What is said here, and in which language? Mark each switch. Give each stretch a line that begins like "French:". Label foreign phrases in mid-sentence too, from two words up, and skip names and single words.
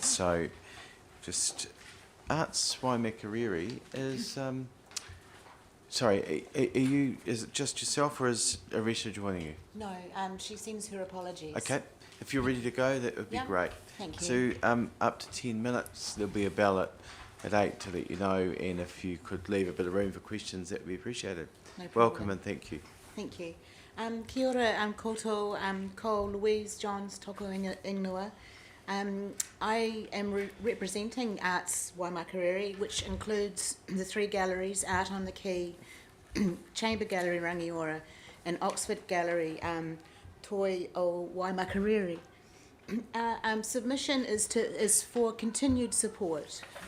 English: So just Arts Waimakariri is, sorry, is it just yourself, or is Arisha joining you? No, she sends her apologies. Okay, if you're ready to go, that would be great. Thank you. So up to 10 minutes, there'll be a ballot at 8 to let you know, and if you could leave a bit of room for questions, that would be appreciated. No problem. Welcome and thank you. Thank you.
Māori: Kia ora, koutou, ko Louise Johns toko ingoa.
English: I am representing Arts Waimakariri, which includes the 3 galleries, Art on the Quay, Chamber Gallery Rangiora, and Oxford Gallery Toi o Waimakariri. Submission is for continued support.